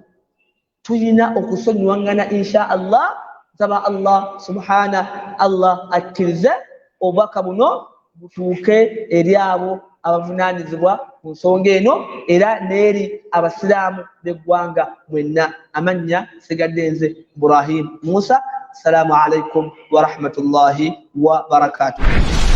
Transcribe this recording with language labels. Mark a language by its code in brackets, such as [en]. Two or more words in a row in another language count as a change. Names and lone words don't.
[lg] Tuyina okusonyiwaŋŋana [ar] إن شاء الله. [lg] Nsaba Allah [ar] سبحان الله [lg] akkirize obubaka buno butuuke eri abo abavunaanyizibwa ku nsonga eno era n'eri abasiraamu b'eggwanga mwenna. Amannya sigadde nze Ibrahim Musa. [ar] السلام عليكم ورحمة الله وبركاته.